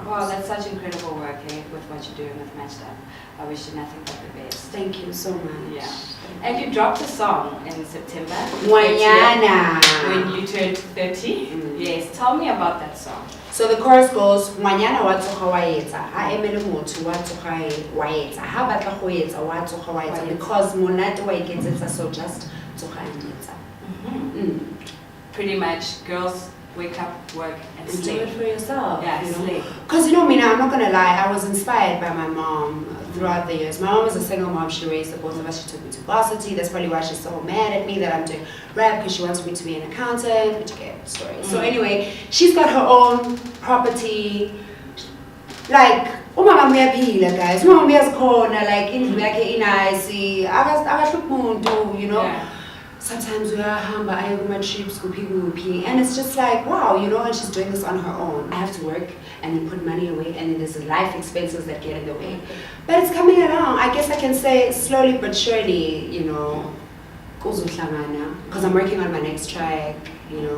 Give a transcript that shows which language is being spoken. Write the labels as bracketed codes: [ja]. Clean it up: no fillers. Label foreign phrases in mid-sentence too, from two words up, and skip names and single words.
[en] Wow, that's such incredible work, with what you're doing with Mashed Up. I wish you nothing but the best. Thank you so much. Yeah. And you dropped a song in September. Mañana. When you turned 30. Yes, tell me about that song. [tn] So the chorus goes, Mañana wa tsoga wa etsa, ha emele motho wa tsoga wa etsa, ha batla go etsa wa tsoga wa etsa, because monate wa iketsetsa, [en] so just tsoga and etsa. Pretty much, girls wake up, work, and do it for yourself. Yeah, you know? slay. Because you know me now, I'm not gonna lie, I was inspired by my mom throughout the years. My mom was a single mom, she raised the both of us, she took me to varsity. That's probably why she's so mad at me that I'm doing rap, because she wants me to be an accountant, which okay, story. So anyway, she's got her own property, like, [zu] umama uyaphila guys, umama uyazikhona, like indlu yakhe inaisi, akahluphi umuntu, [en] you know. Yeah. Sometimes we are hamba, I have my trips, kuphi, and it's just like, wow, you know, and she's doing this on her own. I have to work and then put money away, and then there's life expenses that get in the way. But it's coming along. I guess I can say slowly but surely, you know, because I'm working on my next track, you know.